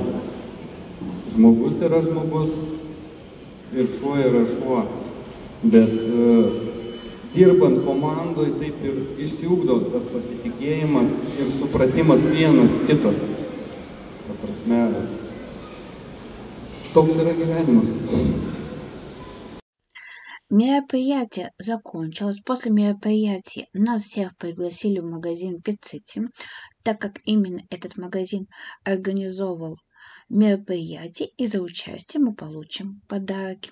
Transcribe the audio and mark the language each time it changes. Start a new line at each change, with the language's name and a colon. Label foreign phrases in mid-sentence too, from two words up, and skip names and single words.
Lithuanian: Žmogus yra žmogus ir šuo yra šuo, bet dirbant komandoj taip ir išsiugdo tas pasitikėjimas ir supratimas vienas kito. Ta prasme, toks yra gyvenimas.
Russian: Мероприятие закончилось. После мероприятия нас всех пригласили в магазин Пиццити, так как именно этот магазин организовал мероприятие, и за участие мы получим подарки.